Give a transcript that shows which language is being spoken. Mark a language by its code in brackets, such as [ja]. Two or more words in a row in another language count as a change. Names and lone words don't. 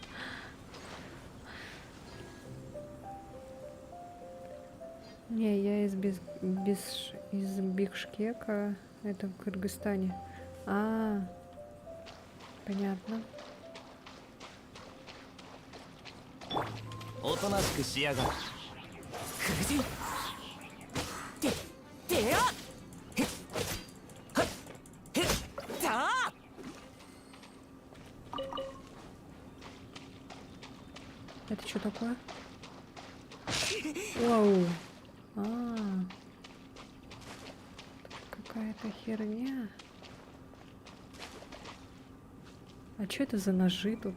[ru] Не, я из Бишкека, это в Кыргызстане. А, понятно. [ja] おとなしくしやがる。夫人でやへっはっへっだー [ru] Это что такое? Вау. А, какая-то херня. А что это за ножи тут?